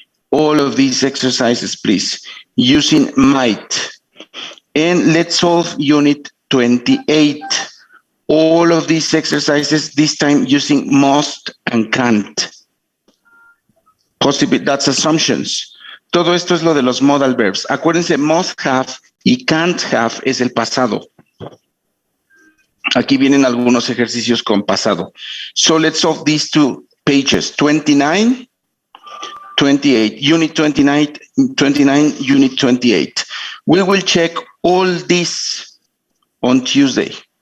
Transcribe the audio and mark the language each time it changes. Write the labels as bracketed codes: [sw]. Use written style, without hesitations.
[en] All of these exercises, please, using might. And let's solve Unit 28. All of these exercises, this time using must and can't. Possibly, that's assumptions. [es] Todo esto es lo de los modal verbs. Acuérdense, must have y can't have es el pasado. Aquí vienen algunos ejercicios con pasado. [en] So let's solve these two pages, 29, 28, Unit 29, Unit 28. We will check all this on Tuesday.